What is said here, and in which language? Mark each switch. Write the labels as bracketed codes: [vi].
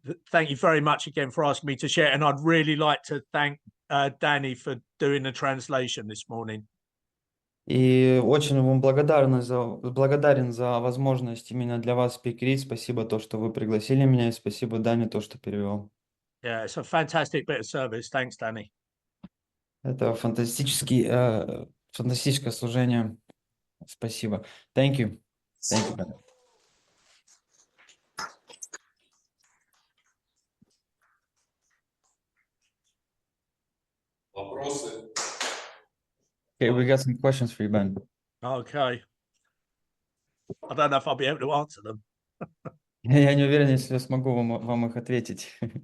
[en] Thank you very much again for asking me to share, and I'd really like to thank Danny for doing the translation this morning. [ru] И очень вам благодарен за возможность именно для вас спикерить. Спасибо то, что вы пригласили меня, и спасибо Дане, то, что перевел. [en] Yeah, it's a fantastic bit of service. Thanks, Danny. [ru] Это фантастическое служение. Спасибо. [en] Thank you. Thank you, brother. [ru] Вопросы? [en] Okay, we got some questions for you, Ben. Okay. I don't know if I'll be able to answer them. [ru] Я не уверен, если я смогу вам их ответить.